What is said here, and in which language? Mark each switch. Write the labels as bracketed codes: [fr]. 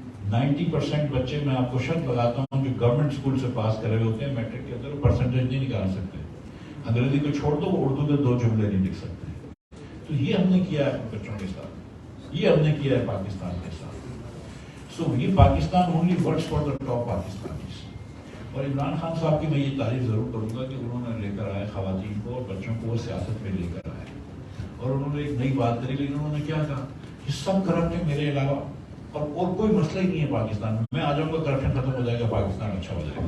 [ur] 90% بچے میں آپ کو شرط لگاتا ہوں جو گورنمنٹ اسکول سے پاس کرے ہوئے ہوتے ہیں میٹرک کے اندر وہ پرسنٹیج نہیں نکال سکتے. انگریزی کو چھوڑ دو وہ اردو کے 2 جملے نہیں لکھ سکتے. تو یہ ہم نے کیا ہے بچوں کے ساتھ, یہ ہم نے کیا ہے پاکستان کے ساتھ. [en] So یہ Pakistan only works for the top Pakistanis. [ur] اور عمران خان صاحب کی میں یہ تعریف ضرور کروں گا کہ انہوں نے لے کر آئے خواتین کو اور بچوں کو وہ سیاست میں لے کر آئے, اور انہوں نے ایک نئی بات کری. لیکن انہوں نے کیا کہا کہ سب کرپٹ ہے میرے علاوہ اور کوئی مسئلہ ہی نہیں ہے پاکستان میں. میں آ جاؤں گا کرپشن ختم ہو جائے گا پاکستان اچھا ہو جائے گا.